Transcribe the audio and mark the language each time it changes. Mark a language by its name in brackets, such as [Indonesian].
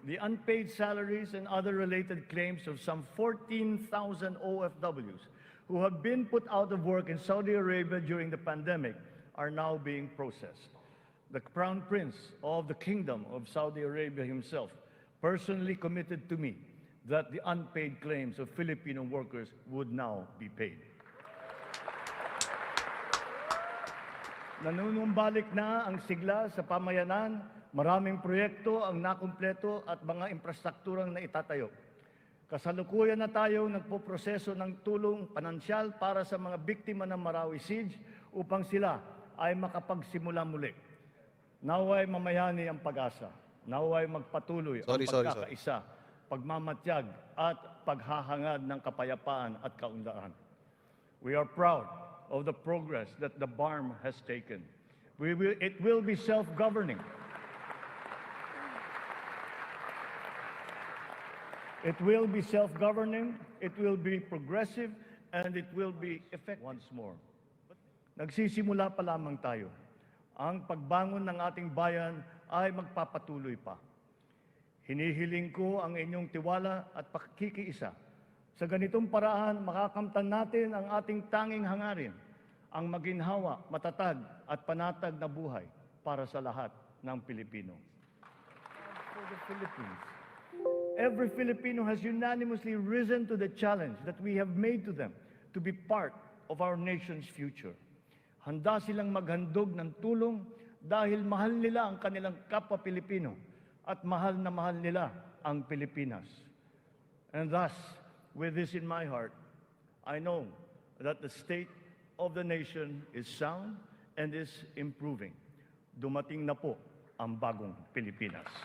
[English] The unpaid salaries and other related claims of some 14,000 OFWs who have been put out of work in Saudi Arabia during the pandemic are now being processed. The Crown Prince of the Kingdom of Saudi Arabia himself personally committed to me that the unpaid claims of Filipino workers would now be paid. [Filipino] Nanunumbalik na ang sigla sa pamayanan, maraming proyekto ang nakumpleto at mga infrastrukturang naitatayo. Kasalukuyan na tayo nagpoproseso ng tulong pinansyal para sa mga biktima ng Marawi Siege upang sila ay makapagsimula muli. Naway mamayani ang pag-asa. Naway magpatuloy ang pagkakaisa, pagmamatyag at paghahangad ng kapayapaan at kaunlaran. [English] We are proud of the progress that the BARM has taken. It will be self-governing. It will be self-governing, it will be progressive, and it will be effective. Once more, [Filipino] nagsisimula pa lamang tayo. Ang pagbangon ng ating bayan ay magpapatuloy pa. Hinihiling ko ang inyong tiwala at pakikiisa. Sa ganitong paraan, makakamtan natin ang ating tanging hangarin, ang maginhawa, matatag at panatag na buhay para sa lahat ng Pilipino. [English] For the Philippines, every Filipino has unanimously risen to the challenge that we have made to them to be part of our nation's future. [Filipino] Handa silang maghandog ng tulong dahil mahal nila ang kanilang kapwa Pilipino at mahal na mahal nila ang Pilipinas. [English] And thus, with this in my heart, I know that the state of the nation is sound and is improving. [Filipino] Dumating na po ang bagong Pilipinas.